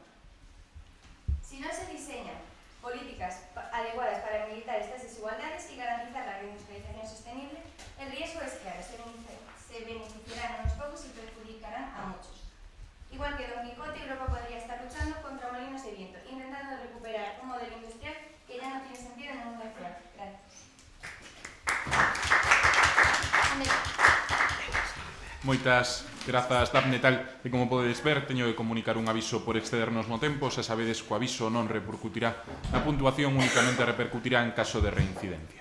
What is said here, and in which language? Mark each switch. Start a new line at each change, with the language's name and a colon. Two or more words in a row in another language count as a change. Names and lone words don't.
Spanish: Si no se diseñan políticas adecuadas para militar estas desigualdades y garantizar la reindustrialización sostenible, el riesgo es claro, se beneficiarán a unos pocos y perjudicarán a muchos. Igual que Don Quijote, Europa podría estar luchando contra molinos de viento, intentando recuperar un modelo industrial que ya no tiene sentido en el mundo actual. Gracias.
Galician: Moitas grazas, Dafne. Tal e como podedes ver, teño que comunicar un aviso por excedernos no tempo. Se sabedes que o aviso non repercutirá na puntuación, únicamente repercutirá en caso de reincidencia.